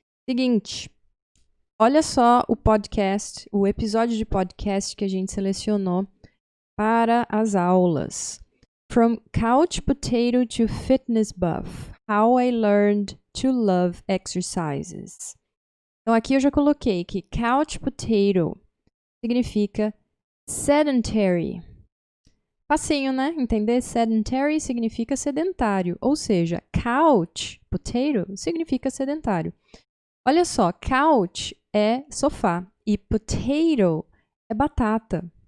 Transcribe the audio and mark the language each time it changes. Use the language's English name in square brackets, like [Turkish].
[Portuguese] Seguinte, olha só o episódio de podcast que a gente selecionou para as aulas. [English] From Couch Potato to Fitness Buff, How I Learned to Love Exercises. [Portuguese] Então aqui eu já coloquei que Couch Potato significa sedentary. Facinho, né? Entender? Sedentary significa sedentário, ou seja, couch potato significa sedentário. Olha só, couch é sofá e potato é batata.